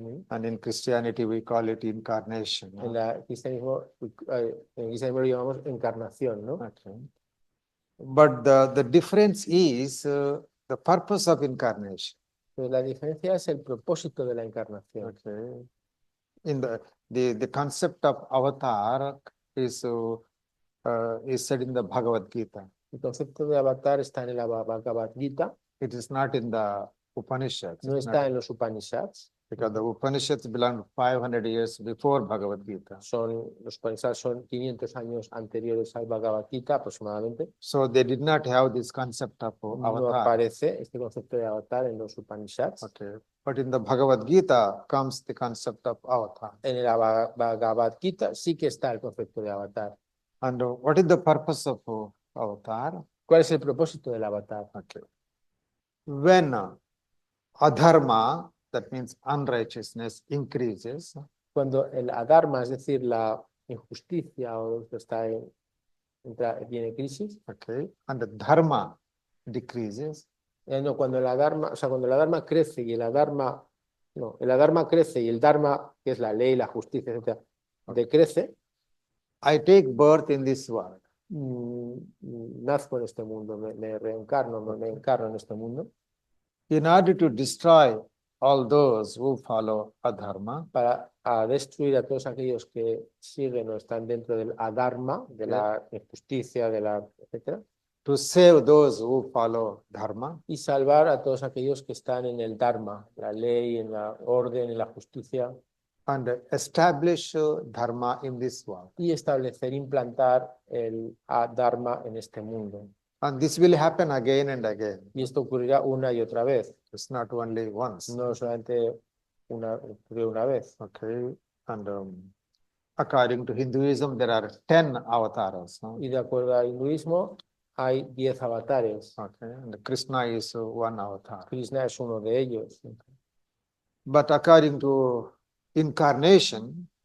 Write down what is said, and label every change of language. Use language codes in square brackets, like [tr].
[en] And in Christianity, we call it incarnation. [es] En el cristianismo lo llamamos encarnación, ¿no? [en] Okay. But the difference is the purpose of incarnation. [es] Pero la diferencia es el propósito de la encarnación. [en] Okay. In the concept of avatar is said in the Bhagavad Gita. [es] El concepto de avatar está en el Bhagavad Gita, [en] It is not in the Upanishads. [es] no [en] It's not- [es] está en los Upanishads. [en] because the Upanishads belong 500 years before Bhagavad Gita. [es] Los Upanishads son 500 años anteriores al Bhagavad Gita aproximadamente. [en] So they did not have this concept of [es] No [en] avatar. [es] aparece este concepto de avatar en los Upanishads. [en] Okay. But in the Bhagavad Gita comes the concept of avatar. [es] En el Bhagavad Gita sí que está el concepto de avatar. [en] And what is the purpose of avatar? [es] ¿Cuál es el propósito del avatar? [en] Okay. When adharma, that means unrighteousness, increases, [es] Cuando el adharma, es decir, la injusticia o lo que viene crisis, [en] okay, and the dharma decreases, [es] no, cuando el adharma, o sea, cuando el adharma crece y el adharma, no, el adharma crece y el dharma, que es la ley, la justicia, etcétera, decrece, [en] I take birth in this world. [es] nazco en este mundo, me reencarno, me encarno en este mundo, [en] In order to destroy all those who follow adharma, [es] para destruir a todos aquellos que siguen o están dentro del adharma, de la injusticia, de la, etcétera, [en] to save those who follow dharma, [es] y salvar a todos aquellos que están en el dharma, la ley, en la orden, en la justicia, [en] and establish dharma in this world. [es] y establecer, implantar el dharma en este mundo. [en] And this will happen again and again. [es] Y esto ocurrirá una y otra vez, [en] It's not only once. [es] no solamente ocurrió una vez. [en] Okay. And according to Hinduism, there are 10 avatars. [es] No? Y de acuerdo al hinduismo, hay 10 avatares. [en] Okay. And Krishna is one avatar. [es] Krishna es uno de ellos. [en] But according to incarnation